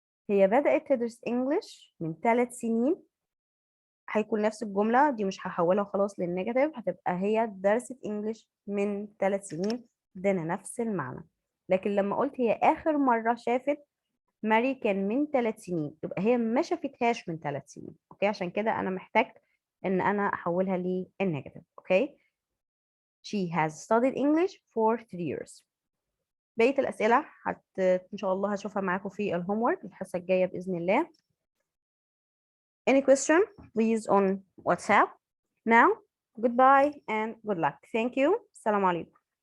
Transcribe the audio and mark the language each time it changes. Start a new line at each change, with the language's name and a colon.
Arabic: هي بدأت تدرس انجلش من 3 سنين. هيكون نفس الجملة دي، مش هحولها خلاص للنيجاتيف، هتبقى هي درست انجلش من 3 سنين، ادانا نفس المعنى. لكن لما قلت هي آخر مرة شافت ماري كان من 3 سنين، يبقى هي ما شافتهاش من 3 سنين. اوكي، عشان كده انا محتاج ان انا احولها للنيجاتيف.
English: Okay, she has studied English for 3 years.
Arabic: بقية الأسئلة إن شاء الله هشوفها معاكم في الهومورك الحصة الجاية بإذن الله.
English: Any question please on WhatsApp. Now goodbye and good luck. Thank you.
Arabic: السلام عليكم.